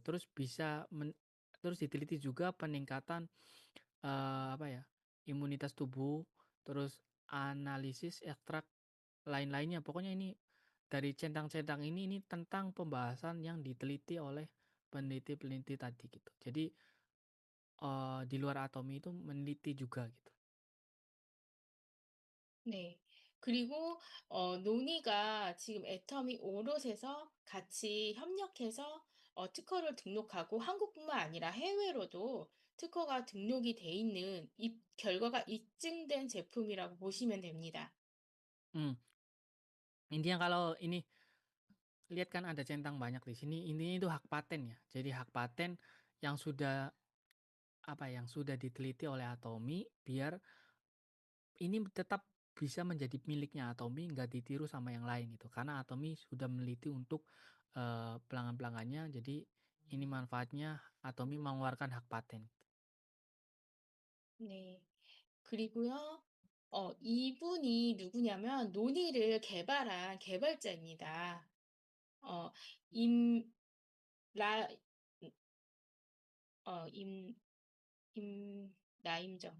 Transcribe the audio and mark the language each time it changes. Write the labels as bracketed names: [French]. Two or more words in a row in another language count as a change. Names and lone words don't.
[Indonesian] Terus diteliti juga peningkatan, apa ya, imunitas tubuh, terus analisis ekstrak lain-lainnya. Pokoknya ini dari centang-centang ini tentang pembahasan yang diteliti oleh peneliti-peneliti tadi gitu. Jadi, di luar atomi itu meneliti juga gitu. [Korean] 네. 그리고 논의가 지금 애터미 오롯에서 같이 협력해서 특허를 등록하고 한국뿐만 아니라 해외로도 특허가 등록이 돼 있는 결과가 입증된 제품이라고 보시면 됩니다. [Indonesian] Mmm, intinya kalau ini lihat kan ada centang banyak di sini, intinya itu hak paten ya. Jadi hak paten yang sudah, apa, yang sudah diteliti oleh atomi biar ini tetap bisa menjadi miliknya Atomi, nggak ditiru sama yang lain gitu. Karena Atomi sudah meneliti untuk, pelanggan-pelanggannya, jadi ini manfaatnya Atomi mengeluarkan hak paten. [Korean] 네. 그리고요, 이분이 누구냐면 논의를 개발한 개발자입니다. 어, 임, 라, 임, 나임정.